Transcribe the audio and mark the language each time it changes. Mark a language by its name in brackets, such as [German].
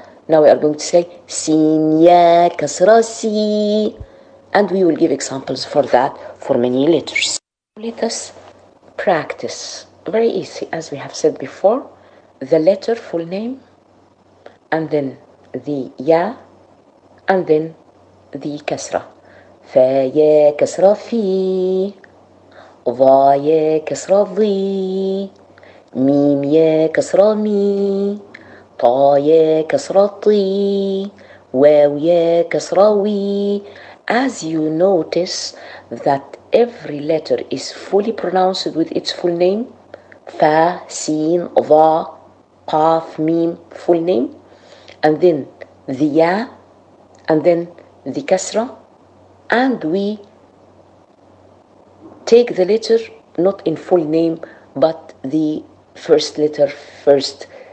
[English] Now we are going to say sin ya kasra si, and we will give examples for that for many letters. Let us practice. Very easy, as we have said before, the letter full name, and then the ya, and then the kasra. [Arabic] Fa ya kasra fi, dha ya kasra dhi, ميم يا كسرة مي, طا يا كسرة طي, واو يا كسرة وي. [English] As you notice that every letter is fully pronounced with its full name, fa, sin, dha, qaf, mim, full name, and then the ya, and then the kasra, and we take the letter not in full name but the first letter first.